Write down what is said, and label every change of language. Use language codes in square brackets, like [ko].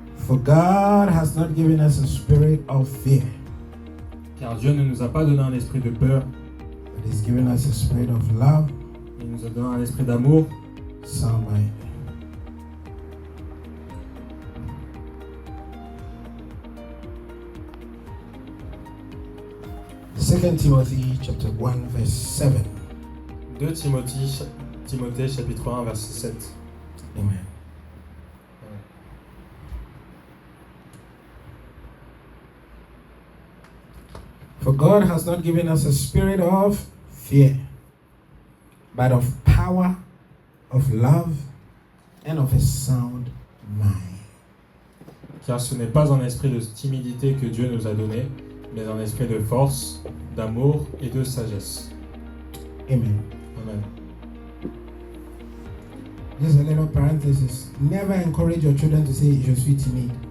[en] For God has not given us a spirit of fear, [fr] Car Dieu ne nous a pas donné un esprit de peur, [en] but He's given us a spirit of love, [fr] il nous a donné un esprit d'amour, [en] sound mind. Second Timothy chapter 1 verse 7. [fr] 2 Timothée chapitre 1 verset 7. [en] Amen. For God has not given us a spirit of fear, but of power, of love, and of a sound mind. [fr] Car ce n'est pas un esprit de timidité que Dieu nous a donné, mais un esprit de force, d'amour et de sagesse. [en] Amen. Amen. Just a little parenthesis. Never encourage your children to say, [fr] Je suis timide.